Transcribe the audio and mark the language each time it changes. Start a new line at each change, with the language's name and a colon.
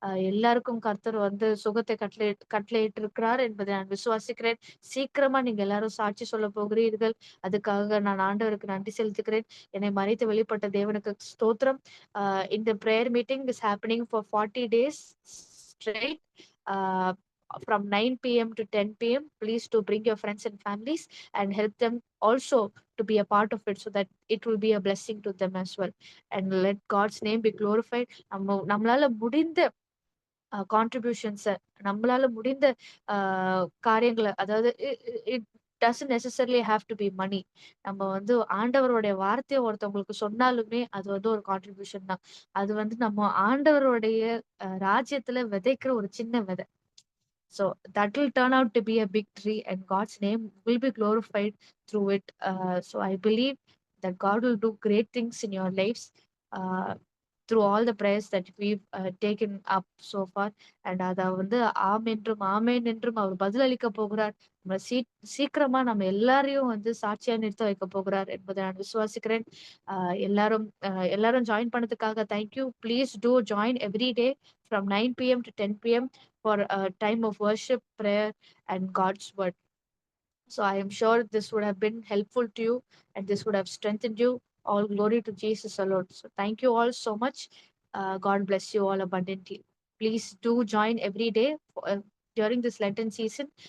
Tamil: எல்லாருக்கும் கர்த்தர் சுகத்தை கட்டளையிட்டு இருக்கிறார் என்பதை நான் விசுவாசிக்கிறேன். சீக்கிரமா நீங்க எல்லாரும் சாட்சி சொல்ல போகிறீர்கள். அதுக்காக நான் ஆண்டவருக்கு நன்றி செலுத்துகிறேன். என்னை மறைத்து வெளிப்பட்ட தேவனுக்கு ஸ்தோத்திரம். இந்த
English: Prayer meeting is happening for 40 days straight. From 9 p.m. to 10 p.m. Please to bring your friends and families and help them also to be a part of it, so that it will be a blessing to them as well. And let God's name be glorified.
Tamil: நம்மளால முடிந்த கான்ட்ரிபியூஷன்ஸ நம்மளால முடிந்த காரியங்கள, அதாவது
English: It doesn't necessarily have to be money.
Tamil: நம்ம வந்து ஆண்டவருடைய வார்த்தைய ஒருத்தவங்களுக்கு சொன்னாலுமே அது வந்து ஒரு கான்ட்ரிபியூஷன் தான். அது வந்து நம்ம ஆண்டவருடைய ராஜ்யத்துல விதைக்கிற ஒரு சின்ன விதை.
English: So that will turn out to be a big tree, and God's name will be glorified through it. So I believe that God will do great things in your lives. Uh, through all the prayers that we've taken up so far.
Tamil: And அத வந்து ஆம் என்றும் ஆமேன் என்றும் அவர் பதிலளிக்க போகிறார். நம்ம சீக்கிரமா நம்ம எல்லாரையும் வந்து சாட்சியா நிறுத்த வைக்க போகிறார் என்பதை நான் விசுவாசிக்கிறேன். எல்லாரும் ஜாயின் பண்ணதுக்காக
English: Thank you. Please to join every day from 9 p.m. to 10 p.m. for a time of worship, prayer, and God's word. So I am sure this would have been helpful to you and this would have strengthened you. All glory to Jesus alone. So thank you all so much. God bless you all abundantly. Please do join every day during this Lenten season.